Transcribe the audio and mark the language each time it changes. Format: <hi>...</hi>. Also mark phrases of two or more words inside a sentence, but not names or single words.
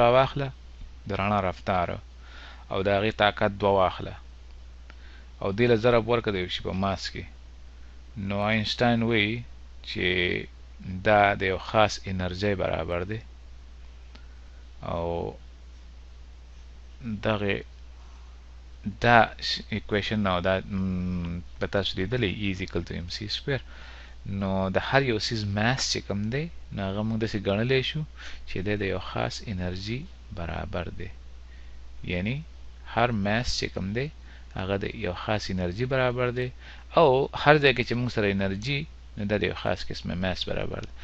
<ps>سپیډ راواخله د رڼا رفتار او د هغې طاقت دوه واخله او دې له ضرب ورکړه د یو شي په ماس کې، نو آینسټاین وایي چې دا د یو خاص انرژي برابر دی او دغه دا اکویشن نو دا په تاسو لیدلی</ps> <en>E is equal to mc square.</en> <ps>نو د هر یو سیز ماس چې کوم دی نو هغه موږ داسې ګڼلی شو چې دی د یو خاص انرژي برابر دی، یعنی هر ماس چې کوم دی هغه د یو خاص انرژي برابر دی او هر ځای کې چې موږ سره انرژي نو دا د یو خاص قسمه ماس برابر دی.</ps>